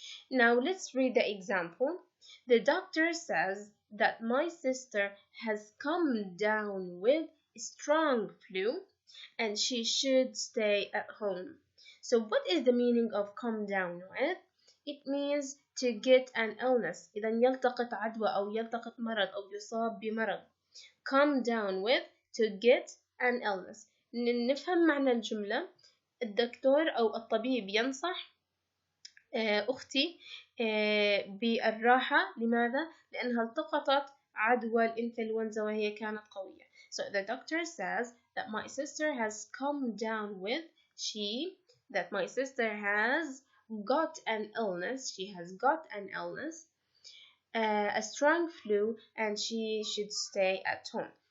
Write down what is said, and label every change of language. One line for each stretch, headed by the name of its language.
English: Now let's read the example. The doctor says that my sister has come down with a strong flu and she should stay at home. So what is the meaning of come down with? It means to get an illness.
Arabic: إذا يلتقط عدوى أو يلتقط مرض أو يصاب بمرض.
English: Come down with, to get an illness.
Arabic: نفهم معنى الجملة. الدكتور أو الطبيب ينصح أختي بالراحة. لماذا؟ لأنها التقطت عدوى الإنفلونزا وهي كانت قوية.
English: So the doctor says that my sister has come down with, that my sister has got an illness. She has got an illness, a strong flu, and she should stay at home.